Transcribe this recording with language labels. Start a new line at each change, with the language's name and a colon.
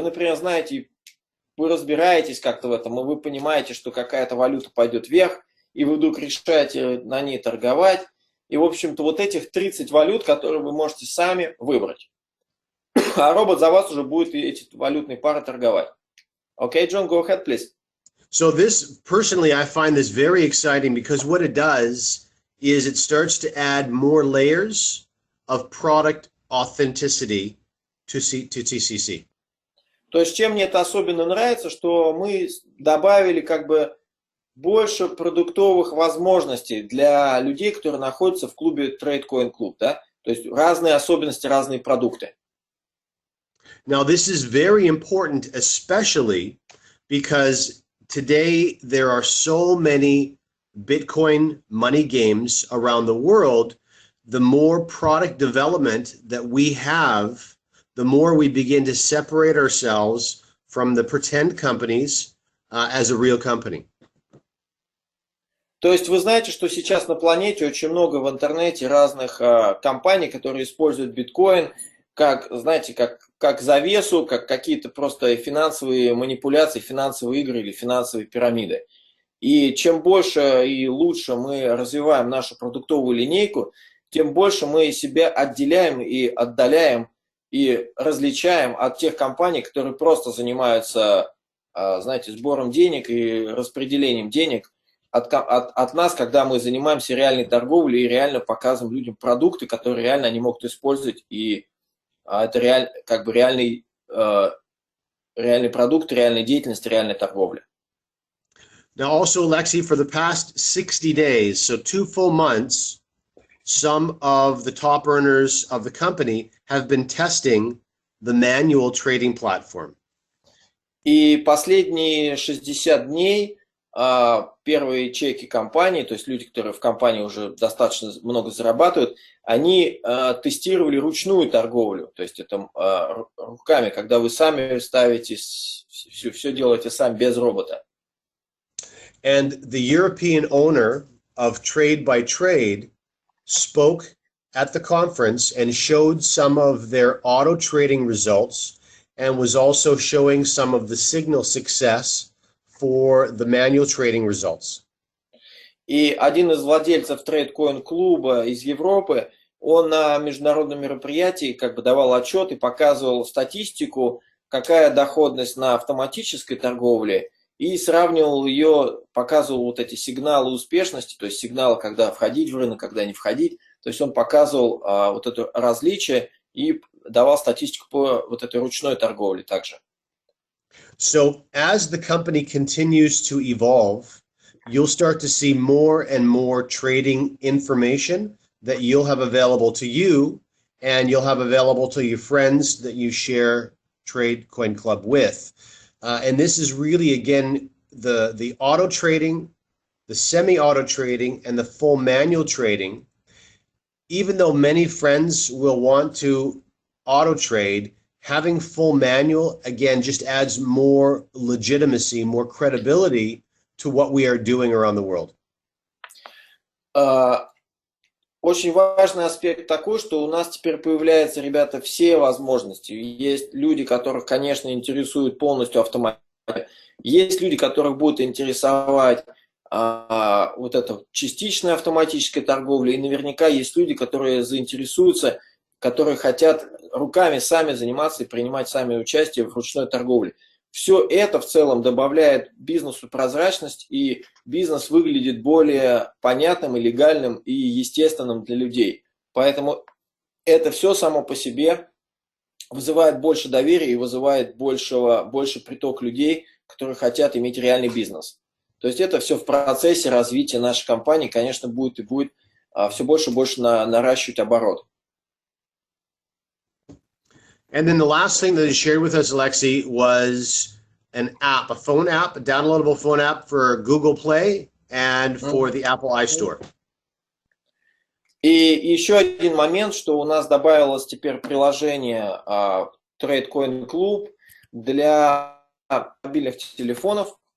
Russian: Вы, например, знаете, вы разбираетесь как-то в этом, и вы понимаете, что какая-то валюта пойдет вверх, и вы вдруг решаете на ней торговать. И, в общем-то, вот этих 30 валют, которые вы можете сами выбрать. А робот за вас уже будет эти валютные пары торговать.
English: Okay, John, go ahead, please. So this, personally, I find this very exciting because what it does is it starts to add more layers of product authenticity to TCC.
Russian: То есть, чем мне это особенно нравится, что мы добавили как бы больше продуктовых возможностей для людей, которые находятся в клубе Trade Coin Club, да? То есть разные особенности, разные продукты.
English: Now, this is very important, especially because today there are so many Bitcoin money games around the world. The more product development that we have, the more we begin to separate ourselves from the pretend companies as a real company.
Russian: То есть вы знаете, что сейчас на планете очень много в интернете разных компаний, которые используют биткоин как, знаете, как завесу, как какие-то просто финансовые манипуляции, финансовые игры или финансовые пирамиды. И чем больше и лучше мы развиваем нашу продуктовую линейку, тем больше мы себя отделяем и отдаляем и различаем от тех компаний, которые просто занимаются, знаете, сбором денег и распределением денег от нас, когда мы занимаемся реальной торговлей и реально показываем людям продукты, которые реально они могут использовать, и это как бы реальный продукт, реальная деятельность, реальная торговля.
English: Now, also, Alexei, for the past 60 days, so 2 full months, some of the top earners of the company have been testing the manual trading platform.
Russian: И последние 60 дней первые чеки компании, то есть люди, которые в компании уже достаточно много зарабатывают, они тестировали ручную торговлю, то есть это руками, когда вы сами ставите, все делаете сами без робота.
English: And the European owner of Trade by Trade spoke at the conference and showed some of their auto trading results and was also showing some of the signal success for the manual trading results.
Russian: И один из владельцев Trade Coin клуба из Европы, он на международном мероприятии как бы давал отчет и показывал статистику, какая доходность на автоматической торговле, и сравнивал ее, показывал вот эти сигналы успешности, то есть сигналы, когда входить в рынок, когда не входить. То есть он показывал вот это различие и давал статистику по вот этой ручной торговле также.
English: So as the company continues to evolve, you'll start to see more and more trading information that you'll have available to you, and you'll have available to your friends that you share Trade Coin Club with. And this is really, again, the auto trading, the semi-auto trading, and the full manual trading. Even though many friends will want to auto trade, having full manual, again, just adds more legitimacy, more credibility to what we are doing around the world.
Russian: Очень важный аспект такой, что у нас теперь появляются, ребята, все возможности. Есть люди, которых, конечно, интересует полностью автоматика. Есть люди, которых будет интересовать вот эта частичная автоматическая торговля. И наверняка есть люди, которые заинтересуются, которые хотят руками сами заниматься и принимать сами участие в ручной торговле. Все это в целом добавляет бизнесу прозрачность, и бизнес выглядит более понятным и легальным и естественным для людей. Поэтому это все само по себе вызывает больше доверия и вызывает больше приток людей, которые хотят иметь реальный бизнес. То есть это все в процессе развития нашей компании, конечно, будет все больше и больше наращивать оборот.
English: And then the last thing that is shared with us, Alexei, was an app, a phone app, a downloadable phone app for Google Play and for the Apple iStore.
Russian: И еще один момент, что у нас добавилось теперь приложение Trade Coin Club для мобильных телефонов.